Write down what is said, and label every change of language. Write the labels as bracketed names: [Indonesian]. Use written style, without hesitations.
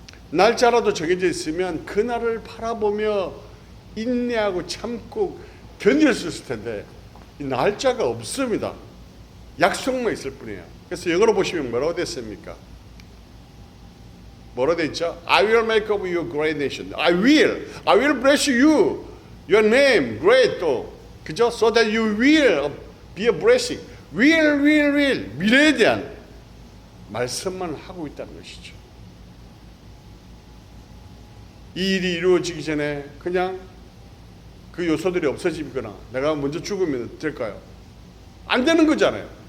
[Korean] 날짜라도 정해져 있으면 그날을 바라보며 인내하고 참고 견딜 수 있을 텐데 이 날짜가 없습니다. 약속만 있을 뿐이에요. 그래서 영어로 보시면 뭐라고 됐습니까? 뭐라고 돼 있죠? [English] I will make of you a great nation. I will bless you. Your name great [Korean] 또 그죠? [English] So that you will be a blessing. will. [Korean] 미래에 대한 말씀만 하고 있다는 것이죠. 이 일이 이루어지기 전에 그냥 그 요소들이 없어지거나 내가 먼저 죽으면 될까요? 안 되는 거잖아요.